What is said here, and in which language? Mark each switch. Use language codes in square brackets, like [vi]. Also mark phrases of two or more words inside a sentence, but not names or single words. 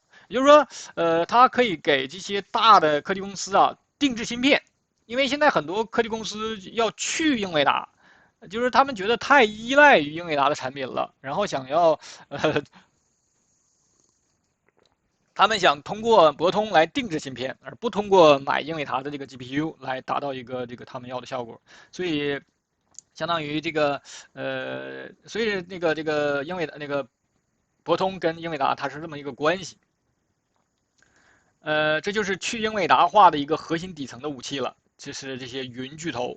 [zh] 也就是说，它可以给这些大的科技公司啊定制芯片，因为现在很多科技公司要去英伟达，就是他们觉得太依赖于英偉达的产品了，然后想要他们想通過博通來定制芯片，而不通過買英偉達的這個 GPU 來達到一個這個他們要的效果。所以，相當於這個所以這個英偉達那個博通跟英偉達它是這麼一個關係。這就是去英偉達化的一個核心底層的武器了，就是這些雲巨頭。